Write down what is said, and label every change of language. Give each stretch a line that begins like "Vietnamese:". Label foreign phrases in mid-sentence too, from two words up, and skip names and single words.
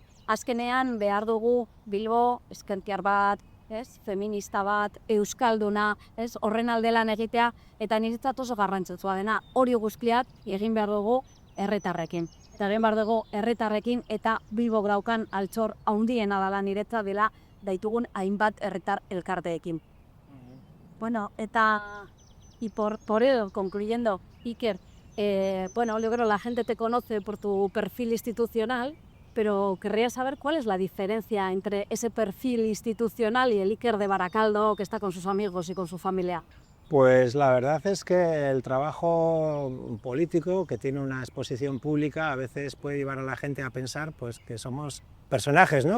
Basque: Azkenean behar dugu Bilbo ezkertiar bat, feminista bat, euskalduna, horren alde lan egitea, eta niretzat oso garrantzitsua dena hori guztiak egin behar dugu herritarrekin. Eta egin behar dugu herritarrekin eta Bilbok daukan altxor handiena dela niretzat dela daitugun hainbat herritar elkarteekin.
Spanish: Bueno, y por ello, concluyendo, Iker, yo creo que la gente te conoce por tu perfil institucional, pero querría saber cuál es la diferencia entre ese perfil institucional y el Iker de Baracaldo que está con sus amigos y con su familia. Pues la verdad es que el trabajo político, que tiene una exposición pública, a veces puede llevar a la gente a pensar pues, que somos personajes, ¿no?